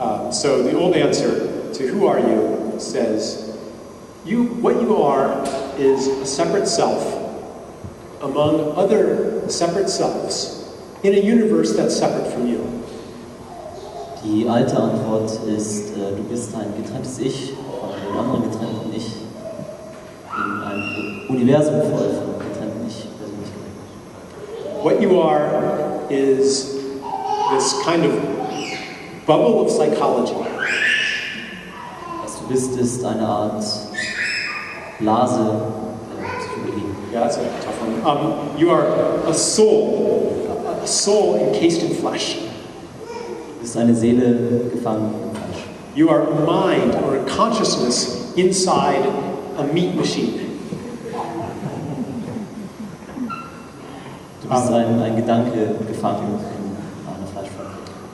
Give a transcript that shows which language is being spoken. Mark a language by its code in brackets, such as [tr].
[en] So the old answer to who are you says, what you are is a separate self among other separate selves in a universe that's separate from you. [de] Die alte Antwort ist, du bist ein getrenntes Ich von einem anderen getrennten Ich in einem Universum voll von getrennten Ich-Persönlichkeiten. [en] What you are is this kind of bubble of psychology. [de] Was du bist, ist eine Art Blase der Psychologie. [en] Yeah, that's a tough one. You are a soul encased in flesh. [de] Du bist eine Seele gefangen im Fleisch. [en] You are a mind or a consciousness inside a meat machine. [de] Du bist ein Gedanke gefangen in einer Fleischfabrik.